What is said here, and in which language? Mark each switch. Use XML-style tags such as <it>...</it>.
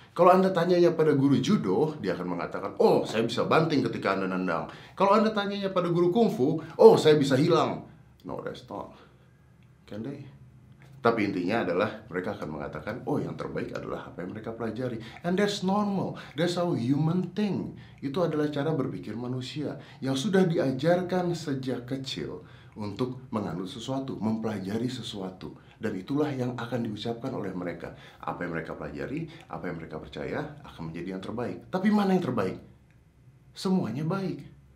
<id>Kalau Anda tanyanya pada guru Judo, dia akan mengatakan, oh saya bisa banting ketika Anda nendang. Kalau Anda tanyanya pada guru Kung Fu, oh saya bisa hilang.</id> <en>No, that's not. Can they?</en> <id>Tapi intinya adalah mereka akan mengatakan, oh yang terbaik adalah apa yang mereka pelajari.</id> <en>And that's normal, that's how human think.</en> <id>Itu adalah cara berpikir manusia yang sudah diajarkan sejak kecil untuk menganut sesuatu, mempelajari sesuatu. Dan itulah yang akan diucapkan oleh mereka. Apa yang mereka pelajari, apa yang mereka percaya akan menjadi yang terbaik. Tapi mana yang terbaik? Semuanya baik.</id>